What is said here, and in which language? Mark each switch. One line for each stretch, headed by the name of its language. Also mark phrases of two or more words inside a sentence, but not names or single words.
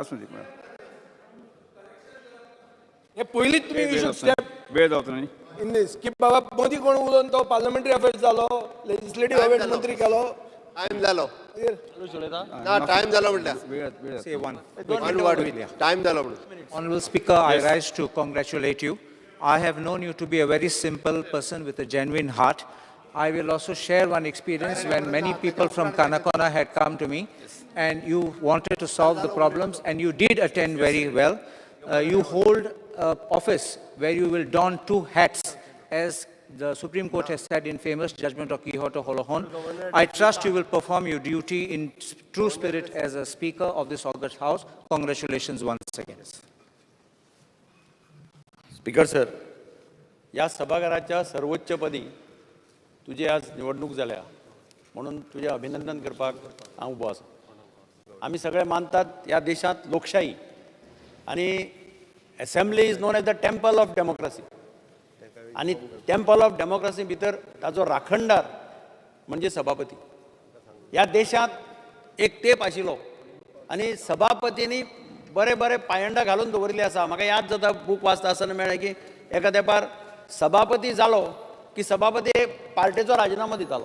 Konkani: हे पयलीच तुम्ही
English: you should step
Konkani: वेळ जावचो न्ही
English: in this
Konkani: की बाबा मोदी कोण उलोवन तो
English: parliamentary affairs
Konkani: जालो,
English: legislative affairs
Konkani: मंत्री केलो. टायम जालो ना, टायम जालो म्हणल्या. टायम जालो म्हणून.
English: Honorable Speaker, I rise to congratulate you. I have known you to be a very simple person with a genuine heart. I will also share one experience when many people from Kanakona had come to me and you wanted to solve the problems and you did attend very well. you hold office where you will don two hats, as the Supreme Court has said in famous judgment of Quixote Holohon. I trust you will perform your duty in true spirit as a Speaker of this August House. Congratulations once again.
Konkani: स्पीकर सर, या सभाघराच्या सर्वोच्चपदी तुझी आज निवडणूक जाल्या म्हणून तुझे अभिनंदन करपाक हांव उबो आसा. आमी सगळे मानतात या देशांत लोकशाही आणि
English: assembly is known as the temple of democracy.
Konkani: आणि
English: temple of democracy
Konkani: भितर ताजो राखणदार म्हणजे सभापती. ह्या देशांत एक तेप आशिल्लो आनी सभापतींनी बरे बरे पायंडा घालून दवरिल्ले आसा. म्हाका याद जाता बूक वाचता आसतना मेळ्ळें की एका तेंपार सभापती जालो की सभापती पार्टीचो राजिनामो दितालो.